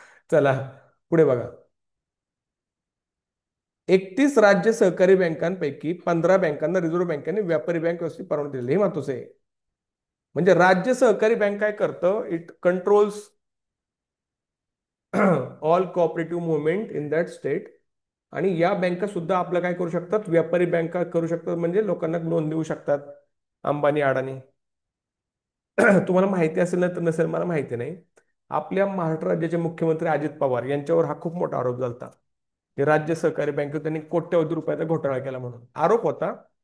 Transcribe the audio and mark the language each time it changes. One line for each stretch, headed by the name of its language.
Marathi: चला पुढे बघा. 31 राज्य सहकारी बँकांपैकी 15 बँकांना रिझर्व्ह बँकेने व्यापारी बँक व्यवस्थित परवानगी दिली. हे महत्वाचं आहे. म्हणजे राज्य सहकारी बँक काय करतं?
English: It controls all cooperative movement in that state.
Marathi: आणि या बँका सुद्धा आपलं काय करू शकतात? व्यापारी बँका करू शकतात, म्हणजे लोकांना लोन देऊ शकतात. अंबानी, अडाणी. तुम्हाला माहिती असेल ना तर नसेल, मला माहिती नाही. आपल्या महाराष्ट्र राज्याचे मुख्यमंत्री अजित पवार यांच्यावर हा खूप मोठा आरोप झाला, की राज्य सहकारी बँकेत त्यांनी कोट्यवधी रुपयाचा घोटाळा केला म्हणून आरोप होता.